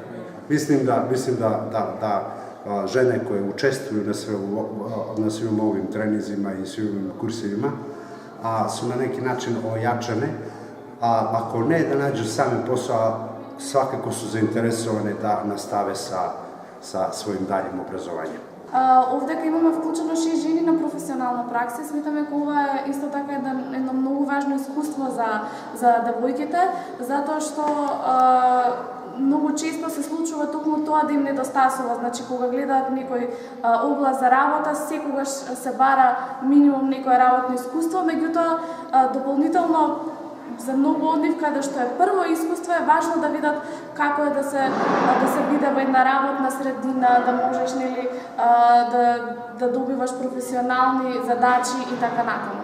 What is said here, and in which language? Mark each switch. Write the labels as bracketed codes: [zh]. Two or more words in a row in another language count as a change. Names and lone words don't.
[sr] Mislim da žene koje učestvuju na svim ovim treninzima i svim ovim kursevima su na neki način ojačane, ako ne da nađu sami posao, svakako su zainteresovane da nastave sa svojim daljim obrazovanjem. [mk] Овде кај имаме вклучено 6 жени на професионална пракса, сметаме дека ова е исто така едно многу важно искуство за девојките, затоа што многу често се случува токму тоа да им недостасува, значи кога гледаат некој област за работа, секогаш се бара минимум некое работно искуство, меѓутоа дополнително за многу од нив, каде што е прво искуство, е важно да видат како е да се биде во една работна средина, да можеш да добиваш професионални задачи и така натаму.